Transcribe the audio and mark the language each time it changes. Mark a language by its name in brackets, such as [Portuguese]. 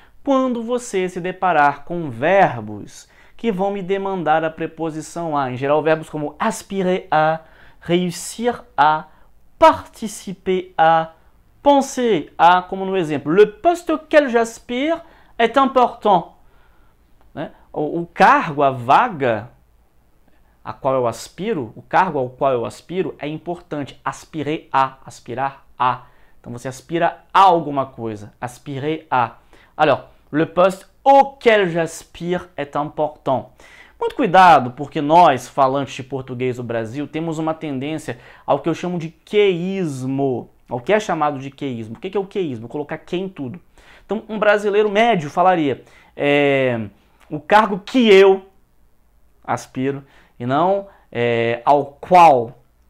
[Portuguese] Quando você se deparar com verbos que vão me demandar a preposição a, em geral verbos como aspirer a, réussir a, participer a, penser a, como no exemplo, [French] le poste auquel j'aspire est important. [Portuguese] O cargo, a vaga a qual eu aspiro, o cargo ao qual eu aspiro é importante. Aspirer a, aspirar a. Então você aspira a alguma coisa. [French] Aspirer a. Alors, le poste auquel j'aspire est important. [Portuguese] Muito cuidado, porque nós, falantes de português do Brasil, temos uma tendência ao que eu chamo de queísmo. Ao que é chamado de queísmo. O que é o queísmo? Colocar que em tudo. Então, um brasileiro médio falaria o cargo que eu aspiro e não ao qual.